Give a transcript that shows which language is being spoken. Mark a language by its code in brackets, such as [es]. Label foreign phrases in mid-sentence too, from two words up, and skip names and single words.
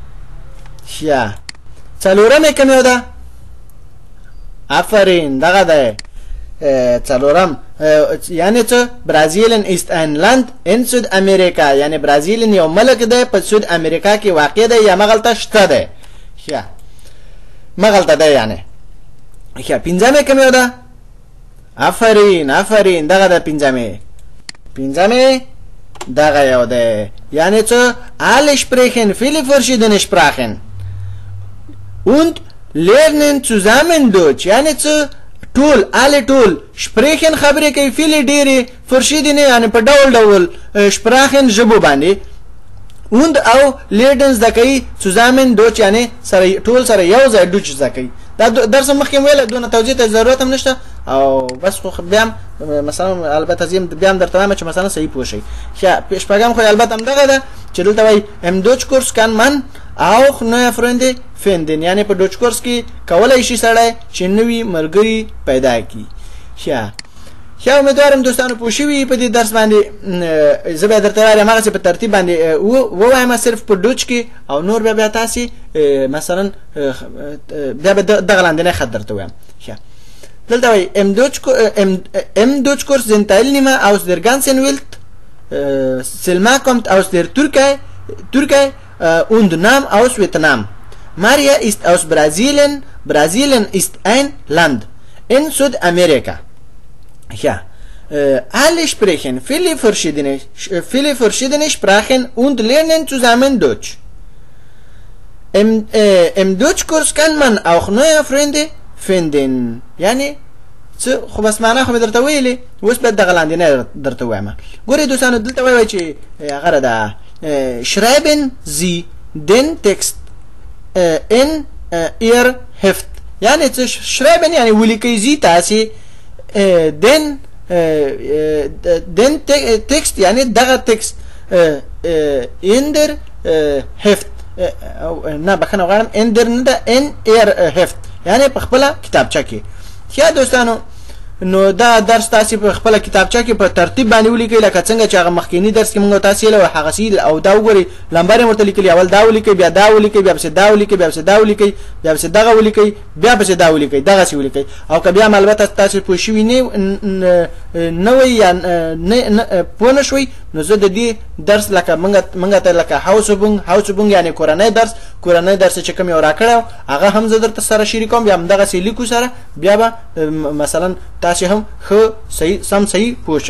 [ps] ښه څلورم کوم یو ده. آفرین دغه ده څلورم یعنی څه برازیلین است [de] ein Land in Südamerika [ps] یعنی برازیلین یو ملک ده په سود امریکا کې واقع ده یا مغلطه شته ده. ښه مغلطه ده یعنی. ښه پنځمه کوم یو ده. آفرین دغه ده پنځمه دغه یو ده یعنی څه [de] alle sprechen viele verschiedene Sprachen und lernen zusammen Deutsch [ps] یعنی څه ټول sprechen خبرې کوي viele ډېرې verschiedene یعنی په ډول sprechen ژبو باندې und او lernen زده کوي [de] zusammen Deutsch [ps] یعنی ټول سره یو ځای Deutsch زده کوي. دا درس مخکې ویل دونه توضیح ته ضرورت هم نشته او بس خو بیا مثلا البته زم بیا درته وایم چې مثلا صحیح پوه شئ. ښه شپږم خو البته هم دغه ده چې دلته وایي [de] im Deutsch Kurs kann man auch neue Freunde finden [ps] یعنی په دوچ کورس کې کولای شي سړی چې نوی ملګری پیدا کړي. ښه امیدوارم دوستانو پوه شوي په دې درس باندې. زه به درته وایم هغه په ترتیب باندې ووایم صرف په دوچ کې او نور بیا تاسو مثلا بیا دغه لاندې خط درته وایم. ښه دلته وایي [de] im Deutsch Kurs sind Teilnehmer aus der ganzen Welt. Selma kommt aus der Türkei und Nam aus Vietnam. Maria ist aus Brasilien. Brasilien ist ein Land in Südamerika. Ja, alle sprechen viele verschiedene Sprachen und lernen zusammen Deutsch. Im Deutschkurs kann man auch neue Freunde finden. [ps] يعني خو بس معنا خو درته ویلې اوس به دغه لاندې نه درته وایم. ګورې دوستانو دلته وایي چې هغه ده [de] schreiben Sie den Text in ihr Heft. [ps] يعني څه schreiben يعني ولیکئ زی تاسې [de] den Text [ps] يعني دغه تکست [de] in der Heft [ps] نه بخنه غواړم [de] in der [ps] نه ده [de] in ihr Heft [ps] يعني په خپله کتابچه کې. یا دوستانو نو دا درس تاسو په خپل کتابچه کې په ترتیب باندې ولیکئ لکه څنګه چې هغه مخکینی درس کې موږ تاسو له هغه سیل او دا وګورئ لمبر مرته لیکلی اول دا ولیکئ بیا دا ولیکئ بیا دا ولیکئ بیا دا ولیکئ بیا دغه ولیکئ بیا دا ولیکئ دغه سی ولیکئ او که بیا البته تاسو په شوی نه وي یا نه پوه نه شوي نو زه د دې درس لکه موږ ته لکه هاوسبونګ یعنی کورنۍ درس چې کوم یو راکړو هغه هم زه درته سره شریکوم بیا دغه سی لیکو سره بیا به مثلا تاسو هم خو صحیح پوه شئ.